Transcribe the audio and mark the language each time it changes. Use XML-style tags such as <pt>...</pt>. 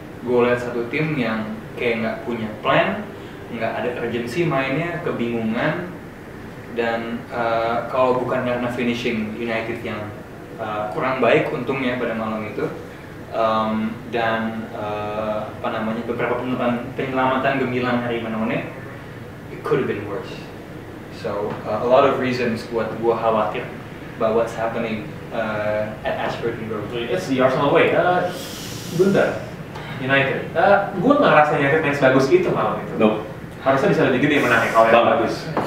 <id>Gue lihat satu tim yang kayak nggak punya plan, nggak ada urgency mainnya, kebingungan, dan kalau bukan karena finishing United yang kurang baik untungnya pada malam itu, dan beberapa penyelamatan gemilang dari Manone,</id> <en>it could have been worse. So a lot of reasons</en> <id>buat gue khawatir</id> <en>about what's happening at Ashford Road. It's the Arsenal way.</en> <id>Bentar, United. Gue nggak ngerasa United main sebagus itu malam itu.</id> <en>No.</en> <id>Harusnya bisa lebih gede menangnya kalau yang bagus.</id>